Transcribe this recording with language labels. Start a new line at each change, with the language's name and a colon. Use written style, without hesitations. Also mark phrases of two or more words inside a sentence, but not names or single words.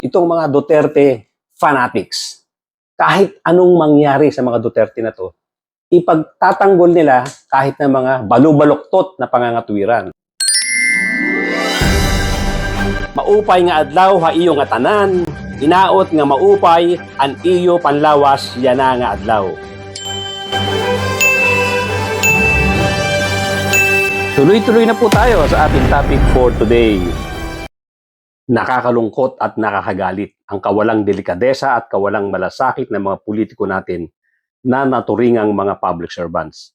Filipino: Itong mga Duterte fanatics, kahit anong mangyari sa mga Duterte na to, ipagtatanggol nila kahit na mga balubaluktot na pangangatwiran.
Waray: Maupay nga adlaw ha iyo nga tanan, inaot nga maupay an iyo panlawas yana nga adlaw.
Filipino: Tuloy-tuloy na po tayo sa ating
English: topic for today.
Filipino: Nakakalungkot at nakakagalit ang kawalang delikadesa at kawalang malasakit ng mga politiko natin na naturingang mga
English: public servants.